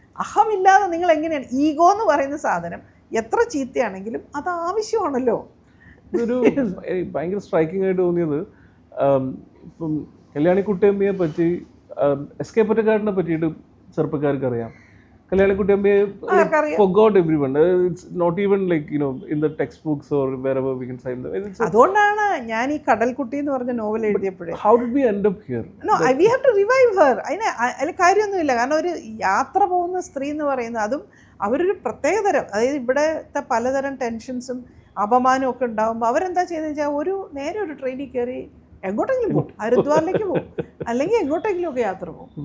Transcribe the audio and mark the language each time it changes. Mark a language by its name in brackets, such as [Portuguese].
[Malayalam] അഹമില്ലാതെ നിങ്ങൾ എങ്ങനെയാണ്? ഈഗോ എന്ന് പറയുന്ന സാധനം എത്ര ചീത്തയാണെങ്കിലും അത് ആവശ്യമാണല്ലോ. ഇതൊരു ഭയങ്കര സ്ട്രൈക്കിംഗ് ആയിട്ട് തോന്നിയത് ഇപ്പം കല്യാണിക്കുട്ടിയമ്മയെ പറ്റി എസ്കെ പൊറ്റക്കാടിനെ പറ്റിയിട്ട് ചെറുപ്പക്കാർക്ക് അറിയാം. [English] കല്യാണിക്കുട്ടിയമ്മയെ forgot everyone. It's not even like, you know, in the textbooks or wherever we can find them. [Malayalam] അതുകൊണ്ടാണ് ഞാൻ ഈ കടൽക്കുട്ടി എന്ന് പറഞ്ഞ novel എഴുതിയപ്പോഴേ [English] how did we end up here? No, we have to revive her. [Malayalam] അതിൽ കാര്യമൊന്നുമില്ല. കാരണം ഒരു യാത്ര പോകുന്ന സ്ത്രീ എന്ന് പറയുന്നത് അതും അവരൊരു പ്രത്യേകതരം, അതായത് ഇവിടുത്തെ പലതരം ടെൻഷൻസും അപമാനവും ഒക്കെ ഉണ്ടാകുമ്പോൾ അവരെന്താ ചെയ്തെന്ന് വെച്ചാൽ നേരെ ഒരു ട്രെയിനിൽ കയറി എങ്ങോട്ടെങ്കിലും പോകും, ഹരിദ്വാറിലേക്ക് പോകും, അല്ലെങ്കിൽ എങ്ങോട്ടെങ്കിലും ഒക്കെ യാത്ര പോകും.